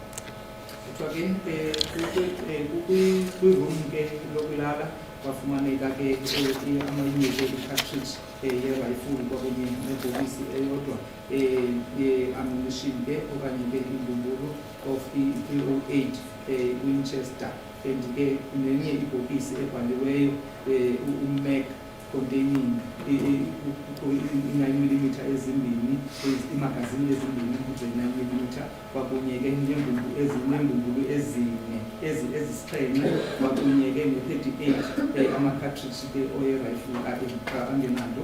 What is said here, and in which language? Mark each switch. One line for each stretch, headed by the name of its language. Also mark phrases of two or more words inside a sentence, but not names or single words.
Xhosa: Wafumaneka ke amayinite i-cartridge ye-rifle kwakunye nebhokisi eyodwa ye-ammunition ke okanye ke imbumbulu of i-308 Winchester, and ke nenye ibhokisi ebhaliweyo
English: mag containing
Xhosa: i-9mm ezimbini, imagazini ezimbini ze-9mm, kwakunye ke nembumbulu ezine ezisixhenxe, kwakunye ke ne-38 ama-cartridge ke oye-rifle angenanto.